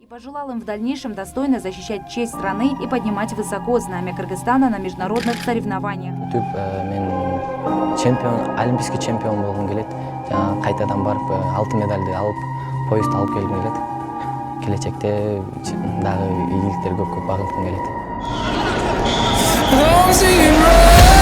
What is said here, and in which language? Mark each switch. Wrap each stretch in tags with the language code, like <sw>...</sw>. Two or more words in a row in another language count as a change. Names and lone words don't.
<ru>пожелал им в дальнейшем достойно защищать честь страны и поднимать высоко знамя Кыргызстана на международных соревнованиях.</ru> <ky>Мен чемпион,</ky> <ru>олимпийский чемпион</ru> <ky>болгум келет. Жана кайтадан барып алтын медальды алып, поездду алып келгим келет. Келечекте дагы ийгиликтер көп багылгым келет.</ky>